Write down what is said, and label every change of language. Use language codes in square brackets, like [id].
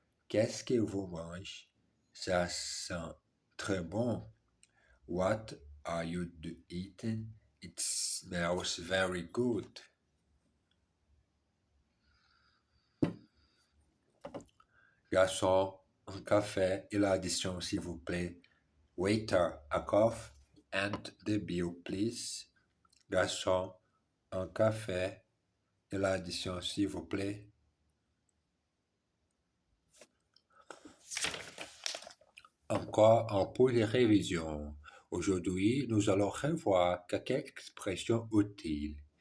[fr] Qu'est-ce que vous mangez? Ça sent très bon. [en] What are you eating? It smells very good. [fr] Garçon, un café et l'addition, s'il vous plaît. [en] Waiter, a coffee and the bill, please. [fr] Garçon, un café et l'addition, s'il vous plaît. Encore un peu de révision. Aujourd'hui, nous allons revoir quelques expressions utiles.